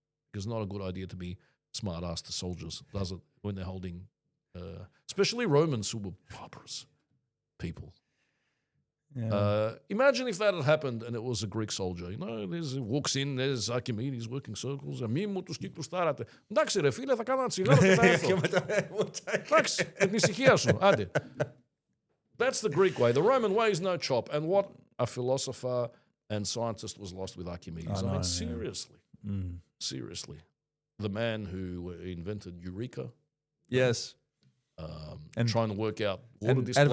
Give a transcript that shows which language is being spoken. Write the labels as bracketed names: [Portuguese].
[English] Because it's not a good idea to be smart-ass to soldiers, does it, when they're holding, especially Romans who were barbarous people. Imagine if that had happened and it was a Greek soldier. You know, walks in, there's Archimedes working circles. [Greek] Εντάξει ρε φίλε, θα κάνω ένα τσιγάρο και θα έρθω. Εντάξει, ησυχία σου, άντε. [English] That's the Greek way. The Roman way is no chop. And what a philosopher and scientist was lost with Archimedes. I mean, seriously. Seriously. The man who invented Eureka. Yes. And trying to work out water displacement.